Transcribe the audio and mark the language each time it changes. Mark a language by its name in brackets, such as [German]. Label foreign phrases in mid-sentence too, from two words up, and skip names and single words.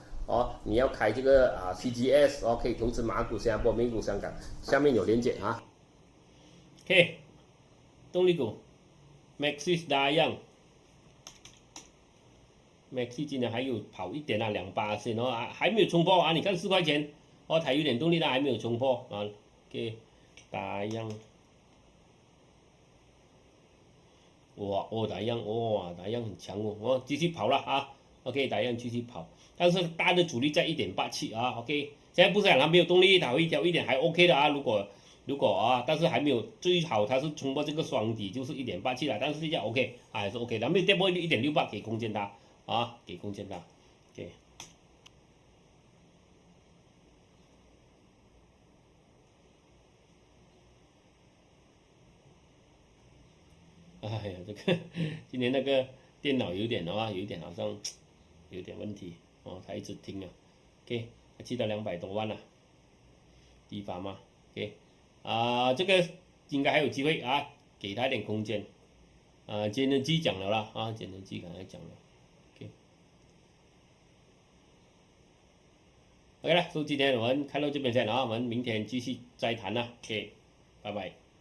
[Chinese] 你要開這個CGS 可以投資馬股、新加坡、美股、香港，下面有連結啊。OK， 動力股 ，Maxis Dayang。Maxi 今天還有跑一點2%還沒有衝破你看4塊錢它有點動力還沒有衝破OK， 打樣，打樣很強繼續跑了OK， 打樣繼續跑，但是大的阻力在 1.87OK， 現在不是講它沒有動力，它回調一點還 OK 的如果但是還沒有最好它是衝破這個雙底就是 1.87了，但是現在 OK 還是 OK 的，沒有跌破 1.68 給空間它。給空間它 ，OK。哎呀，這個今天那個電腦有點好像有點問題它一直停OK， 記得200多萬了，低發嘛 ，OK， 這個應該還有機會給他一點空間節能機講了啦節能機剛才講了。OK 了，所以今天我們看到這邊先我們明天繼續再談了 ，OK， 拜拜。